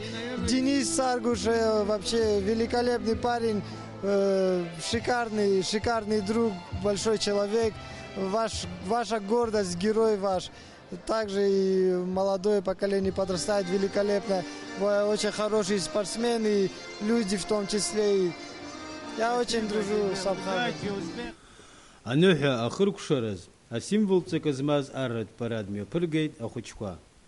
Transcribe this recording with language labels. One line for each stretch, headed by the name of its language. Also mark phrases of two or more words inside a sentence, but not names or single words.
Russian: Денис Саргуш, вообще великолепный парень, шикарный друг, большой человек. Ваша гордость, герой ваш. Также и молодое поколение подрастает великолепно. Вы очень хорошие спортсмены, и люди в том числе. Я очень дружу с Абхазией.
Abkhazian: Аныҳәа ахыркәшараз асимволҵак змаз арратә парад мҩаԥыргеит ахәыҷқәа.